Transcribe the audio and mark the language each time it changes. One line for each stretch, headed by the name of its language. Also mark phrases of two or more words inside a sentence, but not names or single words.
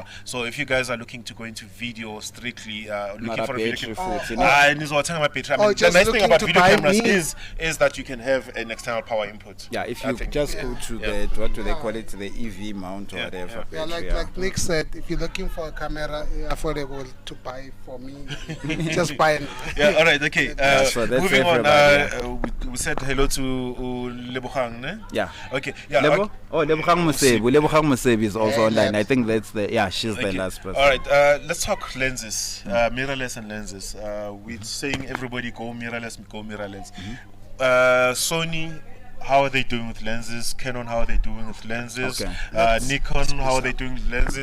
English: So if you guys are looking to go into video strictly, looking for a video camera, the nice thing about video cameras is that you can have an external power input. Yeah, if you just go to the what do they call it? The EV mount or whatever. Yeah, like Nick said, if you're looking for a camera affordable to buy for me, just buy it. Yeah, all right, okay. So that's moving on, everybody, we said hello to Lebogang, ne? Yeah. Okay, yeah. Lebo? Oh, Lebogang Mosebi. Lebogang Mosebi is also online. I think that's she's the Okay. last person. All right, let's talk lenses, mirrorless and lenses. We're saying everybody go mirrorless, go mirrorless. Sony, how are they doing with lenses? Canon, how are they doing with lenses? Okay. Nikon, how are they doing with lenses?